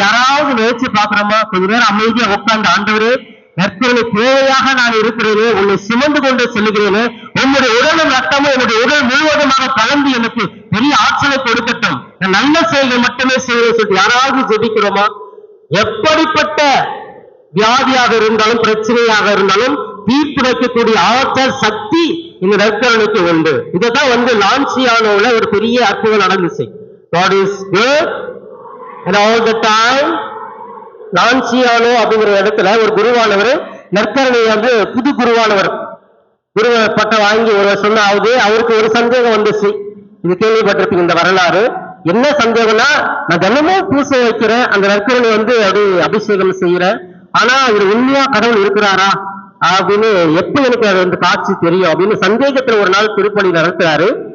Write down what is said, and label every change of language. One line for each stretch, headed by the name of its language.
Tamil: யாராவது நினைச்சு பாக்குறோமா? கொஞ்ச நேரம் அமைதியா உட்கார்ந்து, ஆண்டவரே நற்கருணை தேவையாக நான் இருக்கிறேனே, உன்னை சுமந்து கொண்டு செல்லுகிறேனே, உன்னுடைய உடலும் ரத்தமும் என்னுடைய உடல் முழுவதுமாக கலந்து எனக்கு பெரிய ஆற்றலை கொடுக்கட்டும், நான் நல்ல செயல்கள் மட்டுமே செய்வேன் சொல்லிட்டு யாராவது ஜெபிக்கிறோமா? எப்படிப்பட்ட வியாதியாக இருந்தாலும், பிரச்சனையாக இருந்தாலும் தீர்ப்பு வைக்கக்கூடிய ஆற்றல், சக்தி இந்த நற்கருணைக்கு உண்டு. இதைதான் லான்சியானோல ஒரு பெரிய அற்புதம் நடந்துச்சு.
English: God is good and all the time.
Tamil: லான்சியானோ அப்படிங்கிற இடத்துல ஒரு குருவானவர், நற்கருணை புது குருவானவர், குரு பட்டம் வாங்கி ஒரு வருஷம் தான் ஆகுது. அவருக்கு ஒரு சந்தேகம் வந்துச்சு. இது கேள்விப்பட்டிருப்பீங்க இந்த வரலாறு. என்ன சந்தேகம்னா, நான் தினமும் பூசை வைக்கிறேன், அந்த நற்கருணை அப்படி அபிஷேகம் செய்யறேன், ஆனா இது உண்மையா கடவுள் இருக்கிறாரா அப்படின்னு எப்ப எனக்கு அது காட்சி தெரியும் அப்படின்னு சந்தேகத்துல ஒரு நாள் திருப்பணி நடத்துறாரு.